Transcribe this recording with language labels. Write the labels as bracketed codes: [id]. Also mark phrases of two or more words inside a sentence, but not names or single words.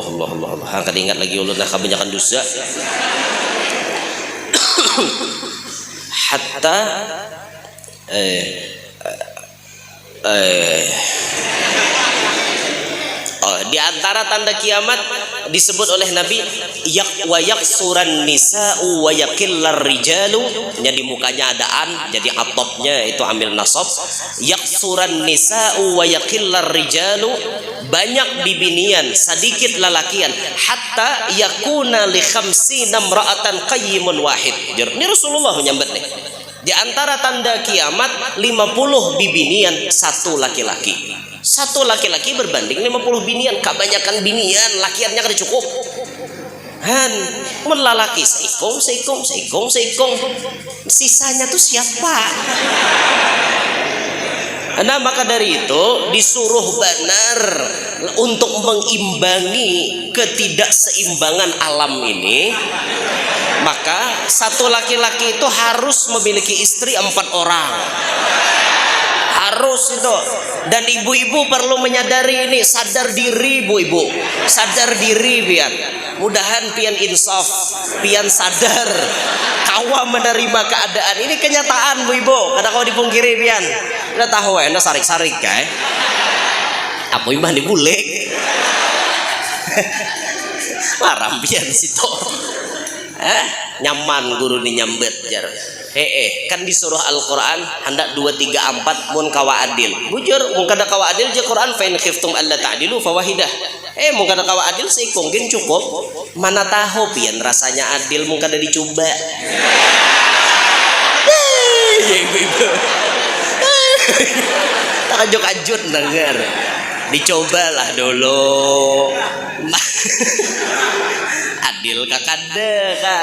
[bjn] Angkat ingat lagi ulun lah kebanyakan dosa. Hatta di antara tanda kiamat disebut oleh Nabi [ar] wa yaksuran nisa'u wa yakillar rijalu. [bjn] Jadi mukanya adaan, jadi atopnya itu ambil nasab. [ar] Yaksuran nisa'u wa yakillar rijalu, [bjn] banyak bibinian sedikit lalakian, [ar] hatta yakuna li khamsina imra'atan qayyimun wahid. [bjn] Ini Rasulullah menyambat nih. Di antara tanda kiamat 50 bibinian, satu laki-laki. Satu laki-laki berbanding 50 binian. Kebanyakan binian, lakiannya kada cukup. Han, melalaki seikong. Sisanya tuh siapa? Nah maka dari itu disuruh benar untuk mengimbangi ketidakseimbangan alam ini. Maka satu laki-laki itu harus memiliki istri 4 orang. Harus itu. Dan ibu-ibu perlu menyadari ini, sadar diri ibu-ibu, sadar diri pian. Mudahan pian insaf, pian sadar, kawa menerima keadaan ini kenyataan bu ibu. Kada kau dipungkiri pian. Udah tahu ya, sarik-sarik kan? Apa imah dibulek? Maram pian situ. Nyaman guru ni nyambet jar. Kan disuruh Al-Quran hendak 2, 3, 4 mun kawa adil. Bujur mun kada kawa adil je Quran [ar] fa in khiftum alla ta'dilu fawahidah. [bjn] Mun kada kawa adil seikong gen cukup. Mana tahu pian rasanya adil mun kada dicoba. Ibu-ibu. Tajuk-ajut dengar. Dicobalah dulu. Adil kakada kah?